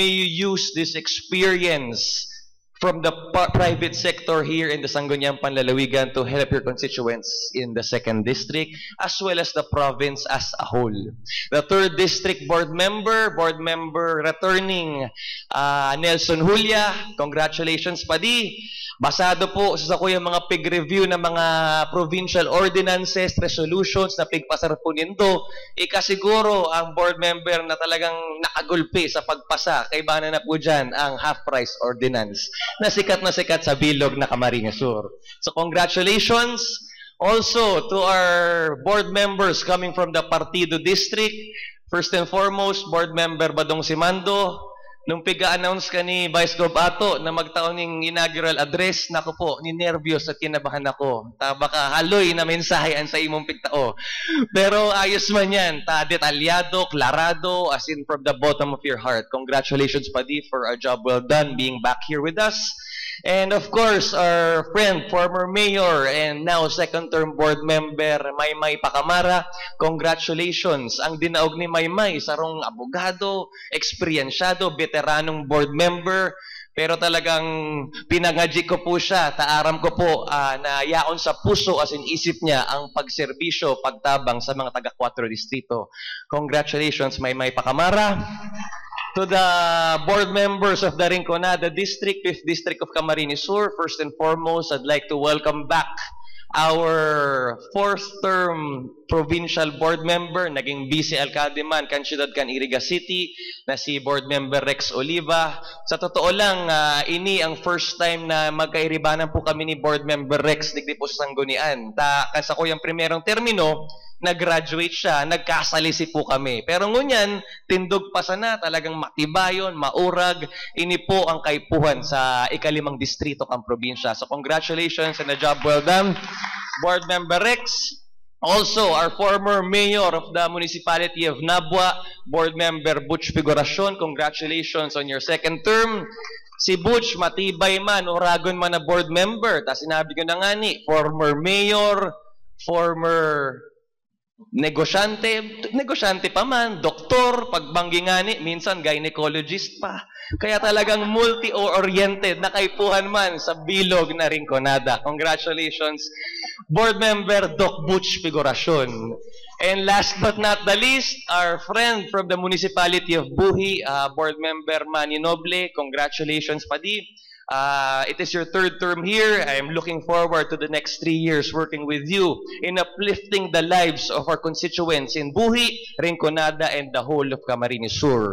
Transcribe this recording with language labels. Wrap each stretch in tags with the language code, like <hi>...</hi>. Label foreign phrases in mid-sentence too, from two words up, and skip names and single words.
<en>May you use this experience from the private sector here in the Sangguniang Panlalawigan to help your constituents in the 2nd District, as well as the province as a whole. The 3rd District Board Member returning Nelson Julia, congratulations Padi.</en> <bik>Basado po sa ko yung mga pig-review ng mga</bik> <en>provincial ordinances,</en> <bik>resolutions na pigpasar po nindo, ikasiguro ang board member na talagang nakagulpi sa pagpasa, kay bana na po dyan ang</bik> <en>half-price ordinance</en> <bik>na sikat sa bilog na Camarines Sur.</bik> <en>So congratulations also to our board members coming from the Partido District. First and foremost, board member Badong Simando.</en> <bik>Nung piga-announce ka ni Vice Gov Ato na magtaon ng inaugural address, naku po, ninervyos at kinabahan ako. Baka haloy na mensahe sa imong pigtao. Pero ayos man yan. Detalyado, klarado,</bik> <en>as in from the bottom of your heart. Congratulations, Padi, for a job well done being back here with us. And of course, our friend, former mayor, and now second-term board member, Maymay Pacamara, congratulations.</en> <bik>Ang dinaog ni Maymay, sarong abogado, eksperyensyado, veteranong</bik> <en>board member,</en> <bik>pero talagang pinangadji ko po siya, taaram ko po na yaon sa puso</bik> <en>as in</en> <bik>isip niya ang pagserbisyo, pagtabang sa mga taga-4 distrito.</bik> <en>Congratulations, Maymay Pacamara. To the board members of the Rinconada District, 5th District of Camarines Sur, first and foremost, I'd like to welcome back our 4th-term provincial board member,</en> <bik>naging vice alcalde man, kan Ciudad kan Iriga City, na si</bik> <en>board member Rex Oliva.</en> <tl>Sa totoo lang,</tl> <bik>ini ang</bik> <en>first time</en> <bik>na magkairibanan po kami ni</bik> <en>board member</en> <bik>Rex, digdi po sa Sanggunian. Kasi ako yung primerong termino, nag-graduate siya, nagkasalisi po kami. Pero ngunyan, tindog pa sana, talagang matibayon, maurag, ini po ang kaipuhan sa ika-5 distrito kang probinsya.</bik> <en>So congratulations and a job well done, Board Member Rex. Also, our former mayor of the municipality of Nabua, Board Member Butch Figuracion, congratulations on your 2nd term.</en> <bik>Si Butch, matibay man, uragon man na</bik> <en>board member.</en> <bik>Tapos sinabi ko na nga ni,</bik> <en>former mayor,</en> <bik>former negosyante pa man, doktor, pagbanggi nga ni, minsan gynecologist pa. Kaya talagang multi-oriented na kaipuhan man sa bilog na Rinconada.</bik> <en>Congratulations, Board Member Doc Butch Figuracion. And last but not the least, our friend from the municipality of Buhi, Board Member Manny Noble. Congratulations, Padi. It is your 3rd term here. I am looking forward to the next 3 years working with you in uplifting the lives of our constituents in Buhi, Rinconada, and the whole of Camarines Sur.</en>